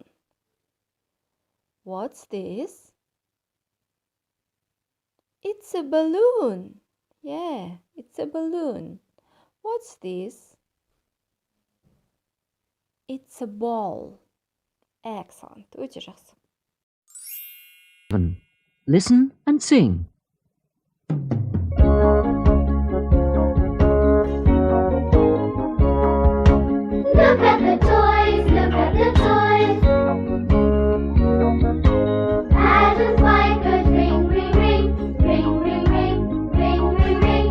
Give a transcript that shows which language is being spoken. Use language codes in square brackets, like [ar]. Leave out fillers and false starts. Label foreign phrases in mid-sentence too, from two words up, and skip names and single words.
[en] What's this? It's a balloon. Yeah, it's a balloon. What's this? It's a ball. Excellent. [kk] Өте жақсы. [en] Listen and sing. Look at the toys, look at the toys. Adam's bike goes ring, ring, ring, ring, ring, ring, ring, ring, ring.